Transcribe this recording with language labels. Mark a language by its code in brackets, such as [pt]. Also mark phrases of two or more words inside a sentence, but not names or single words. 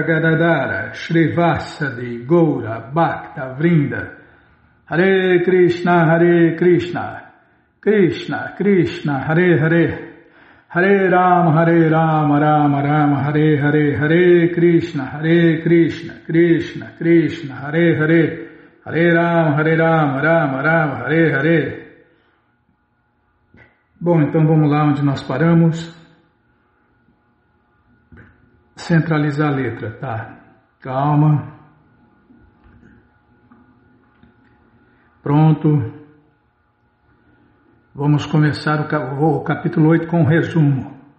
[sa] Gadadara Shri Vasadi Goura Bhakta Vrinda Hare Krishna Krishna Krishna Hare Hare Hare Rama, Rama Rama, Hare Hare, Hare Krishna, Krishna Krishna, Hare Hare, Hare Rama, Rama Rama, Hare Hare. [pt] Bom, então vamos lá onde nós paramos. Centralizar a letra, tá? Calma. Pronto. Vamos começar o capítulo 8 com um resumo.